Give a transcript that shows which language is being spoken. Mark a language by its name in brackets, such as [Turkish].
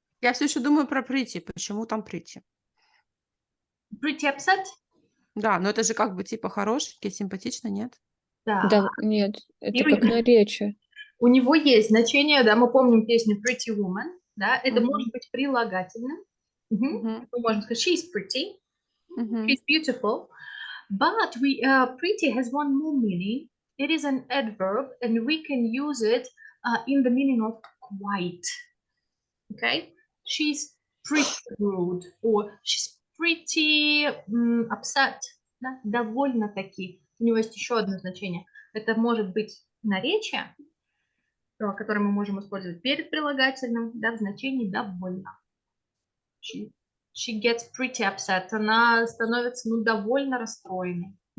[Russian] Я все еще думаю про pretty. Почему там pretty? [English] Pretty upset? [Russian] Да, но это же как бы типа хорошенький, симпатично, нет? Да, нет, это И как наречие. у него есть значение, да, мы помним песню Pretty Woman, да, это может быть прилагательным. Мы можем сказать [English] she's pretty, she's beautiful, but pretty has one more meaning. It is an adverb, and we can use it in the meaning of quite. Okay, she's pretty rude, or she's pretty upset, [Russian] да? Довольно-таки. У него есть еще одно значение. Это может быть наречие, которое мы можем использовать перед прилагательным, да, в значении довольно. [English] She gets pretty upset. [Russian] Она становится, ну, довольно расстроенной.